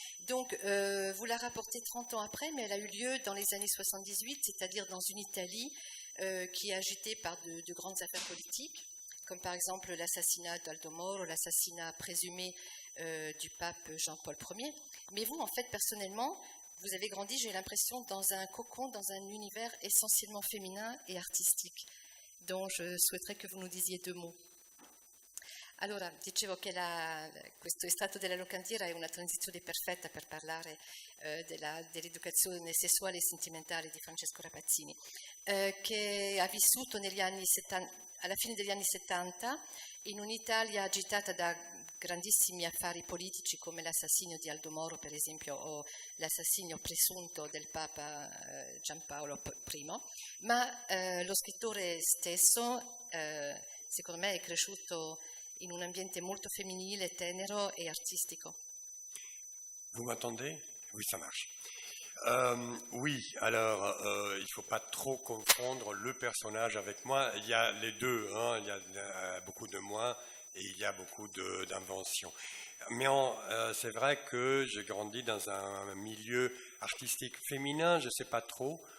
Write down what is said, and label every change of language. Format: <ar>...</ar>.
<fr>Donc, vous la rapportez 30 ans après, mais elle a eu lieu dans les années 78, c'est-à-dire dans une Italie qui est agitée par de grandes affaires politiques, comme par exemple l'assassinat d'Aldo Moro, l'assassinat présumé du pape Jean-Paul Ier. Mais vous, en fait, personnellement, vous avez grandi, j'ai l'impression, dans un cocon, dans un univers essentiellement féminin et artistique, dont je souhaiterais que vous nous disiez 2 mots.</fr> <it>Allora, dicevo che questo estratto della Locandira è una transizione perfetta per parlare dell'educazione sessuale e sentimentale di Francesco Rapazzini, che ha vissuto negli anni 70, alla fine degli anni 70 in un'Italia agitata da grandissimi affari politici come l'assassinio di Aldo Moro, per esempio, o l'assassinio presunto del Papa Giampaolo I, ma lo scrittore stesso, secondo me, è cresciuto in un ambiente molto femminile, tenero e artistico.</it> <fr>Vous m'entendez? Oui, ça marche. Oui, alors il ne faut pas trop confondre le personnage avec moi. Il y a les deux, hein, il y a beaucoup de moi et il y a beaucoup d'inventions. Mais c'est vrai que j'ai grandi dans un milieu artistique féminin, je ne sais pas trop.</fr>